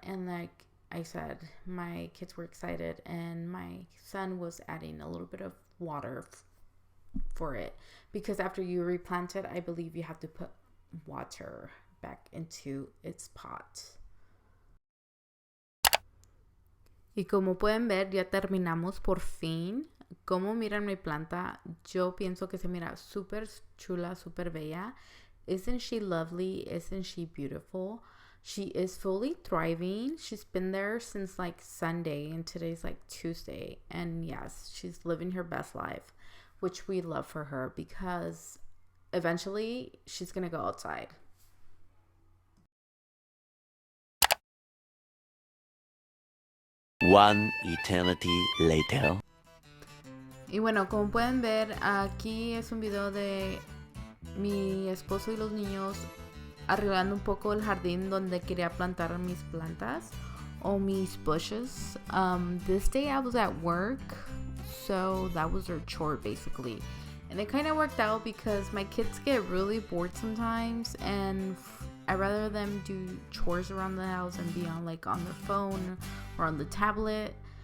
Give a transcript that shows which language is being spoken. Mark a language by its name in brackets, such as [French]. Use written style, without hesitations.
[English] And like I said, my kids were excited, and my son was adding a little bit of water for it, because after you replant it, I believe you have to put water back into its pot. [Spanish] Y como pueden ver, ya terminamos por fin. Como miran mi planta, yo pienso que se mira súper chula, súper bella. [English] Isn't she lovely? Isn't she beautiful? She is fully thriving. She's been there since like Sunday, and today's like Tuesday. And yes, she's living her best life, which we love for her, because eventually she's going to go outside. One eternity later. [Spanish] Y bueno, como pueden ver, aquí es un video de mi esposo y los niños arreglando un poco el jardín donde quería plantar mis plantas o mis bushes. [English] This day I was at work, so that was their chore basically. And it kind of worked out because my kids get really bored sometimes, and I'd rather them do chores around the house and be on their phone or on the tablet.